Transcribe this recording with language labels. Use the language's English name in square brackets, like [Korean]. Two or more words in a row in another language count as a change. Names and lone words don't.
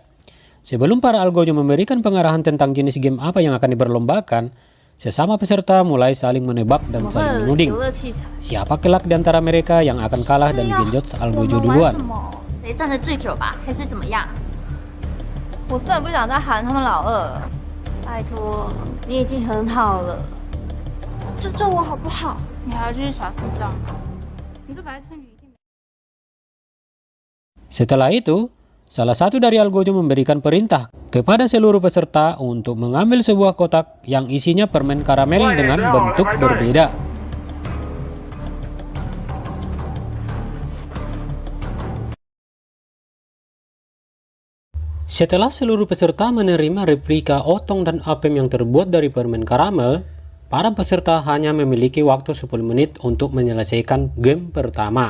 [Indonesian] Sebelum para algojo memberikan pengarahan tentang jenis game apa yang akan diperlombakan, sesama peserta mulai saling menebak dan saling menuding. Siapa kelak di antara mereka yang akan kalah dan digenjot algojo duluan? [Chinese] 我真的不想再喊他们老二了。拜托，你已经很好了，救救我好不好？你还要继续耍智障吗？你这白痴女一定。 [Indonesian] Setelah itu, salah satu dari Algojo memberikan perintah kepada seluruh peserta untuk mengambil sebuah kotak yang isinya permen karamel dengan bentuk berbeda. Setelah seluruh peserta menerima replika otong dan apem yang terbuat dari permen karamel, para peserta hanya memiliki waktu 10 menit untuk menyelesaikan game pertama.